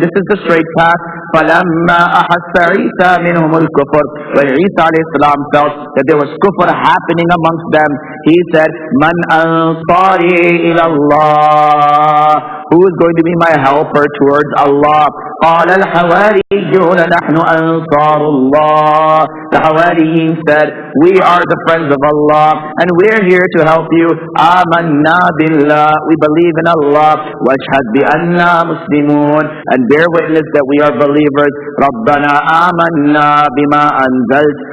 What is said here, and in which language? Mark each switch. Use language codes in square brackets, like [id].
[en] This is the straight path. [ar] فَلَمَّا أَحَسَّ عِيسَى مِنْهُمُ الْكُفْرَ. [en] When Isa alayhi salam felt that there was kufr happening amongst them, he said, [ar] مَنْ أَنصَارِي إِلَى اللَّهِ. [en] Who is going to be my helper towards Allah? [ar] قال الحواريون نحن أنصار الله. [en] The Hawariyin said, we are the friends of Allah, and we're here to help you. [ar] آمنا بالله. [en] We believe in Allah. [ar] واشهد بأننا مسلمون. [en] And bear witness that we are believers. [ar] ربنا آمنا بما أنزلت.